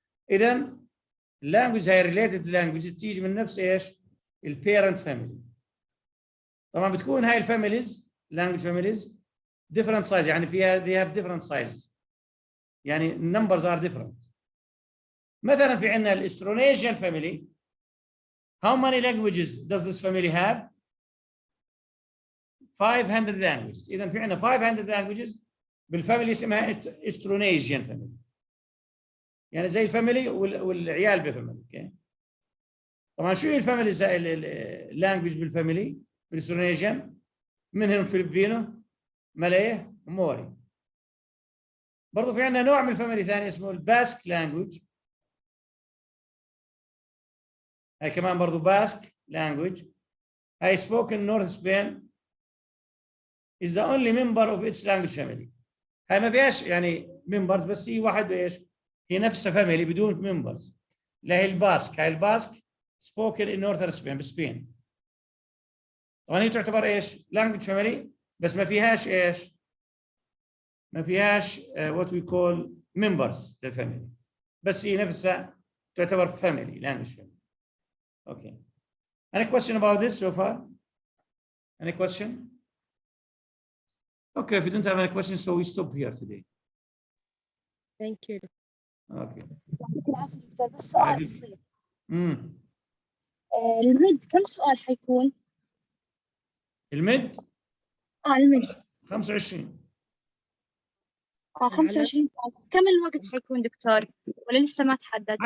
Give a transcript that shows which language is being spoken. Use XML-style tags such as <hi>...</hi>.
<ar>اذا اللانجوج هاي ريليتد لانجوج تيجي من نفس ايش؟ البيرنت فاميلي. طبعا بتكون هاي الفاميليز</ar> <en>language families different size</en> <ar>يعني فيها</ar> <en>they have different sizes يعني numbers are different.</en> <ar>مثلا في عندنا الاسترونيشيان family.</ar> <en>How many languages does this family have? 500 languages.</en> <ar>إذا في عندنا</ar> <en>500 languages</en> <ar>بالفاميلي اسمها استرونيشيان family. يعني زي الفاميلي والعيال بفاميلي. اوكي طبعا شو هي الفاميلي اللانجوج بالفاميلي بالاسترونيشيان؟ منهم فيلبينو، ملاي، وموري. برضه في عندنا نوع من الفاميلي ثاني اسمه الباسك لانجوج. هاي كمان برضه باسك لانجوج. هاي</ar> <en>spoken North Spain is the only member of its language family.</en> <ar>هاي ما فيهاش يعني members بس هي واحد ايش؟ هي نفسها فاميلي بدون members. اللي هي الباسك. هاي الباسك</ar> <en>spoken in Northern Spain بسبين.</en> <ar>طبعا هي تعتبر ايش؟</ar> <en>language family</en> <ar>بس ما فيهاش ايش؟ ما فيهاش</ar> <en>what we call</en> <ar>members للفاميلي، بس هي نفسها تعتبر</ar> <en>family language family. Okay. Any question about this so far? Any question? Okay, if you don't have any questions, so we stop here today. Thank you. Okay.</en> <ar>يعطيك العافية دكتور، بس سؤال حبيبي. صغير. امم المد كم سؤال حيكون؟ المد المد 25. 25 سؤال. كم الوقت حيكون دكتور؟ ولا لسه ما تحدد؟</ar>